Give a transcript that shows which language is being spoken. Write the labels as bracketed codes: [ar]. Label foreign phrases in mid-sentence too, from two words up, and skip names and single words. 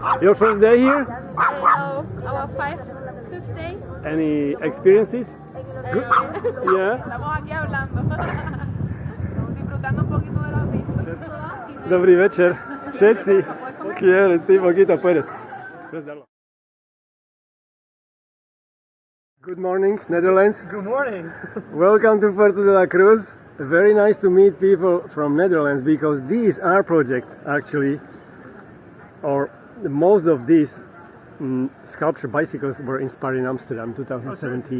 [en] Your first day here? No, our fifth day. Any experiences? Good? Yeah? [es] Estamos aquí hablando. Estamos disfrutando un poquito de la vista. [sk] Dobrý večer. Všetci. [es] Quieren, sí, poquito puedes. Puedes darlo. [en] Good morning, Netherlands. Good morning. Welcome to Puerto de la Cruz. Very nice to meet people from Netherlands because this art project actually, or most of these sculpture bicycles were inspired in Amsterdam 2017.